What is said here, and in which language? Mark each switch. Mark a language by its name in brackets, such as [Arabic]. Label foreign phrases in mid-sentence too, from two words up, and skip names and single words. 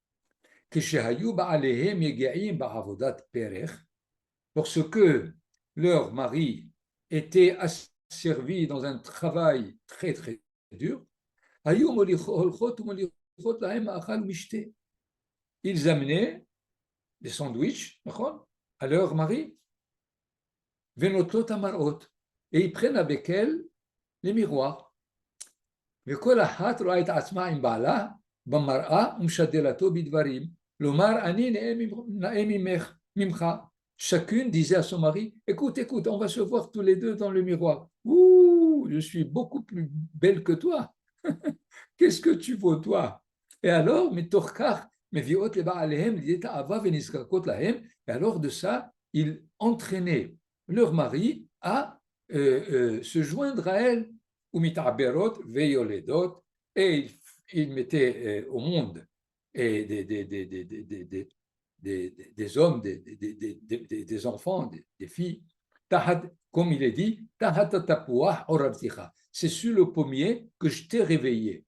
[French] Lorsque leur mari était asservi dans un travail très très dur, ils amenaient des sandwichs à leur mari, et ils prennent avec elles les miroirs. [Hebrew] וכל אחת רואה את עצמה עם בעלה במראה ומשדלתו בדברים, לומר אני נאה ממך. [French] Chacune disait à son mari, écoute, on va se voir tous les deux dans le miroir. Ouh, je suis beaucoup plus belle que toi. Qu'est-ce que tu vaux, toi? Et alors, et alors de ça, ils entraînaient leur mari à se joindre à elle, et ils mettaient au monde des hommes, des enfants, des filles, comme il est dit, c'est sur le pommier que je t'ai réveillé.